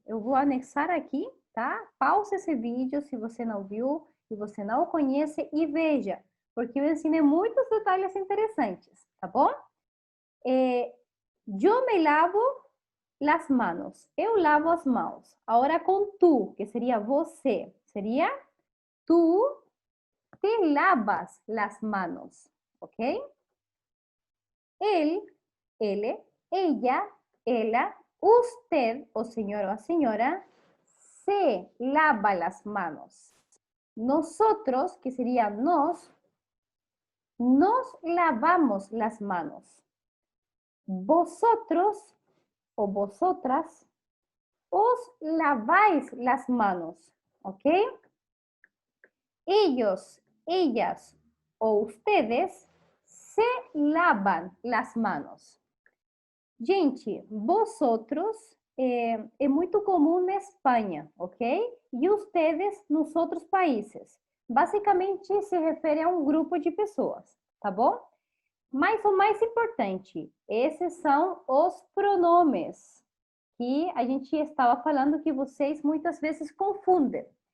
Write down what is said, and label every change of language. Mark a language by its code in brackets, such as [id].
[pt] Eu vou anexar aqui, tá? Pause esse vídeo se você não viu, se você não conhece e veja, porque eu ensinei muitos detalhes interessantes, tá bom? [es] Yo me lavo las manos. [pt] Eu lavo as mãos. Agora com tu, que seria você. Seria [es] tú te lavas las manos. ¿Ok? Él, [pt] ele, [es] ella, [pt] ela, [es] usted, o señor o a señora, se lava las manos. Nosotros, que sería nos lavamos las manos. Vosotros o vosotras os laváis las manos. ¿Ok? Ellos, ellas o ustedes se lavan las manos. [pt] Gente, vosotros é muito comum na Espanha, ok? E ustedes nos outros países. Basicamente, se refere a um grupo de pessoas, tá bom? Mas o mais importante, esses são os pronomes que a gente estava falando que vocês muitas vezes confundem.